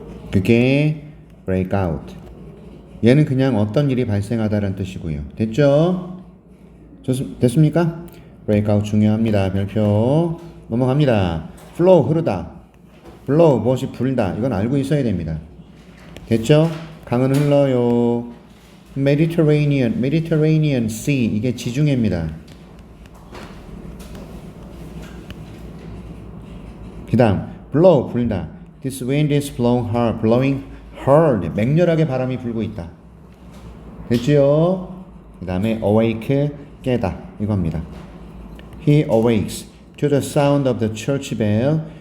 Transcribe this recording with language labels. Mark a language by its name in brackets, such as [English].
[Korean] 그게 break out. 얘는 그냥 어떤 일이 발생하다라는 뜻이고요. 됐죠? 됐습니까? break out 중요합니다. 별표 넘어갑니다. flow 흐르다. blow 무엇이 불다. 이건 알고 있어야 됩니다. 됐죠? 강은 흘러요. Mediterranean Sea 이게 지중해입니다. 그 다음 blow 불다. [English] This wind is blowing hard. [Korean] 맹렬하게 바람이 불고 있다. 됐지요? 그 다음에 awake 깨다 이겁니다. [English] He awakes to the sound of the church bell.